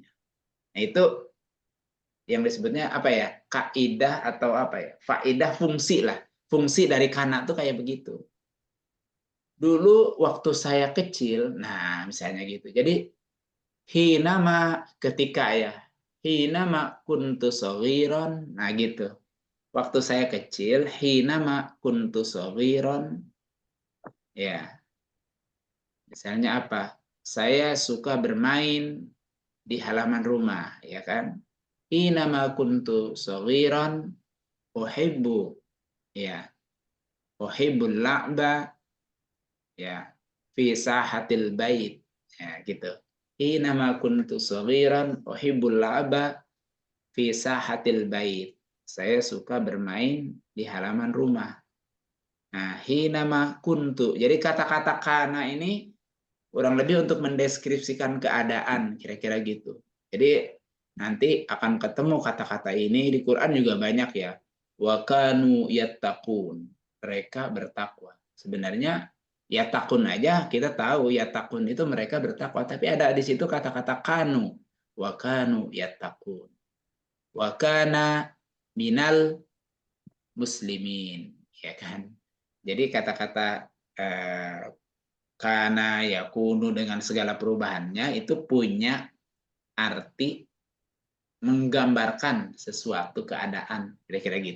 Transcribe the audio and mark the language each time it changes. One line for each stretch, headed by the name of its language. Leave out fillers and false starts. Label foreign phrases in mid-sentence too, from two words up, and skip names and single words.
Indonesian: Nah, itu yang disebutnya apa ya? Kaidah atau apa ya? Faidah fungsi lah. Fungsi dari kana tuh kayak begitu. Dulu waktu saya kecil, nah misalnya gitu. Jadi hinama ketika ya,
Arabic: حينما كنت صغيرا,
Indonesian: nah gitu. Waktu saya kecil,
Arabic: حينما كنت صغيرا,
Indonesian: ya. Misalnya apa? Saya suka bermain di halaman rumah, ya kan?
Arabic: حينما كنت صغيرا أحب, ya. أحب اللعب, ya, في ساحة البيت,
Indonesian: ya gitu.
Arabic: حينما كنت صغيرا أحب اللعب في ساحة البيت.
Indonesian: Saya suka bermain di halaman rumah.
Arabic: Nah, حينما كنت.
Indonesian: Jadi kata-kata kana ini kurang lebih untuk mendeskripsikan keadaan, kira-kira gitu. Jadi nanti akan ketemu kata-kata ini di Quran juga banyak ya.
Arabic: وكانوا يتقون.
Indonesian: Mereka bertakwa. Sebenarnya yattaqun aja kita tahu yattaqun itu mereka bertakwa, tapi ada di situ kata-kata kanu.
Arabic: وكانوا يتقون وكان من المسلمين, ya kan?
Indonesian: Jadi kata-kata karena yakunu dengan segala perubahannya itu punya arti menggambarkan sesuatu keadaan, kira-kira gitu.